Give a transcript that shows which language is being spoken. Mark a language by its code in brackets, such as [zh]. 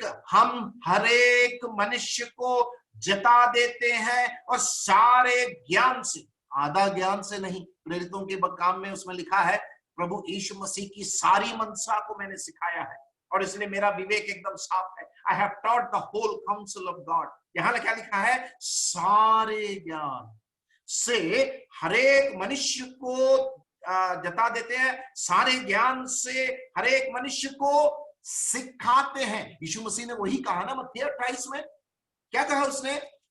[hi] हम हरेक मनुष्य को जता देते हैं और सारे ज्ञान से, आधा ज्ञान से नहीं। प्रेरितों के काम में उसमें लिखा है, प्रभु यीशु मसीह की सारी मनसा को मैंने सिखाया है, और इसलिए मेरा विवेक एकदम साफ है। [en] I have taught the whole counsel of God। [hi] यहां क्या लिखा है? सारे ज्ञान से हरेक मनुष्य को जता देते हैं, सारे ज्ञान से हरेक मनुष्य को सिखाते हैं। यीशु मसीह ने वही कहा ना मत्ती 28 में। क्या कहा उसने?